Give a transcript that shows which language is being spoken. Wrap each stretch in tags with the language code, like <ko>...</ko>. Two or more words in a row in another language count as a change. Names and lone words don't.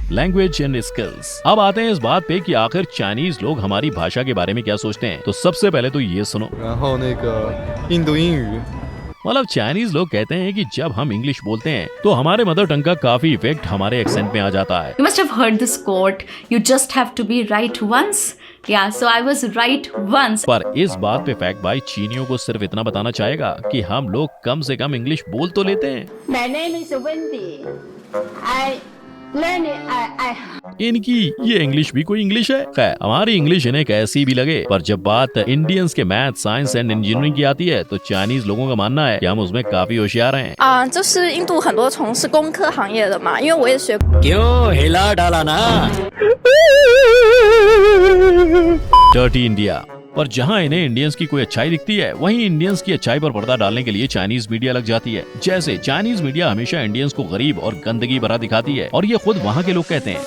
<en>language and skills.</en> <hi>अब आते हैं इस बात पे कि आखिर चाइनीज लोग हमारी भाषा के बारे में क्या सोचते हैं। तो सबसे पहले तो ये सुनो। मतलब चाइनीज लोग कहते हैं कि जब हम इंग्लिश बोलते हैं तो हमारे</hi> <en>mother tongue</en> <hi>का काफी इफेक्ट हमारे एक्सेंट में आ जाता है।</hi> <en>You must have heard this quote, you just have to be right once. Yeah, so I was right once.</en> <hi>पर इस बात पे फैक्ट भाई चीनियों को सिर्फ इतना बताना चाहेगा कि हम लोग कम से कम इंग्लिश बोल तो लेते हैं।</hi> <en>My name is Wendy.</en> <hi>इनकी ये इंग्लिश भी कोई इंग्लिश है? खैर, हमारी इंग्लिश इन्हें कैसी भी लगे, पर जब बात इंडियंस के</hi> <en>math, science and engineering</en> <hi>की आती है तो चाइनीज लोगों का मानना है कि हम उसमें काफी होशियार हैं।</hi> <zh>就是印度很多从事工科行业的嘛，因为我也学。</zh> <hi>क्यों हिला डाला ना?</hi> <en>Dirty India.</en> <hi>पर जहां इन्हें इंडियंस की कोई अच्छाई दिखती है, वहीं इंडियंस की अच्छाई पर पर्दा डालने के लिए</hi> <en>Chinese media</en> <hi>लग जाती है। जैसे</hi> <en>Chinese media</en> <hi>हमेशा इंडियंस को गरीब और गंदगी भरा दिखाती है और ये खुद वहां के लोग कहते हैं।</hi>